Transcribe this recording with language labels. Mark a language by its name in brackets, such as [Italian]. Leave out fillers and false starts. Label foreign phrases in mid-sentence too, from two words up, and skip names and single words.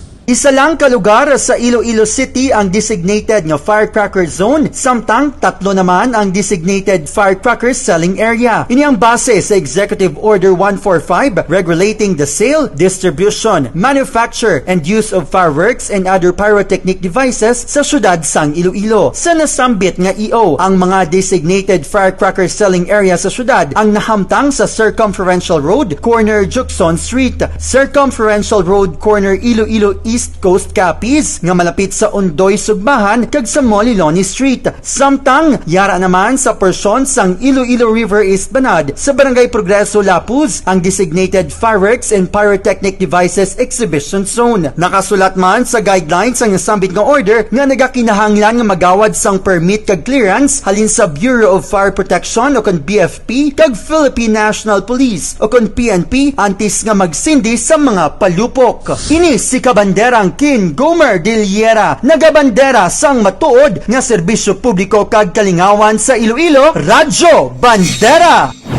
[Hiligaynon] Isa lang ka lugar sa Iloilo City ang designated nga [English] firecracker zone, [Hiligaynon] samtang 3 naman ang [English] designated firecracker selling area. [Hiligaynon] Ini ang base sa Executive Order 145 regulating the sale, distribution, manufacture, and use of fireworks and other pyrotechnic devices sa syudad sang Iloilo. Sa nasambit nga EO, ang mga [English] designated firecracker selling area [Hiligaynon] sa syudad ang nahamtang sa Circumferential Road, corner Juxon Street, Circumferential Road, corner Iloilo East Coast Capiz, nga malapit sa Ondoy Sugbahan, kag sa Moliloni Street. Samtang yara naman sa porsyon sang Iloilo River East Banad sa Barangay Progreso Lapuz ang [English] designated fireworks and pyrotechnic devices exhibition zone. [Hiligaynon] Nakasulat man sa guidelines ang nasambit nga order nga nagakinahanglan nga magawad sang permit kag clearance halin sa Bureau of Fire Protection o kon BFP kag Philippine National Police o kon PNP antes nga magsindi sa mga palupok. Ini si kabanderang Kin Gomer Diliera, nagabandera sang matuod nga serbisyo publiko kag kalingawan sa Iloilo, Radyo Bandera